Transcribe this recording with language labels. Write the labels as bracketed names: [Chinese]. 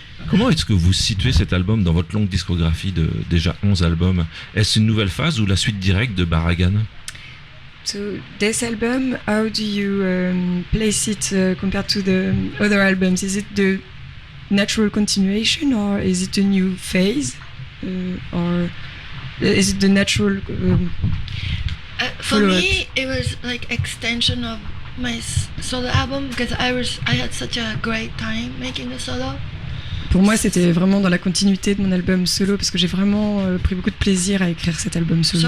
[French] Comment est-ce que vous situez cet album dans votre longue discographie de déjà 11 albums? Est-ce une nouvelle phase ou la suite directe de Baragan? [English] So this album, how do you place it compared to the other albums? Is it the natural continuation, or is it a new phase, or is it the natural? For Follow me, it was like extension of my solo album because I had such a great time making a solo. [French] Pour moi, c'était vraiment dans la continuité de mon album solo, parce que j'ai vraiment pris beaucoup de plaisir à écrire cet album solo.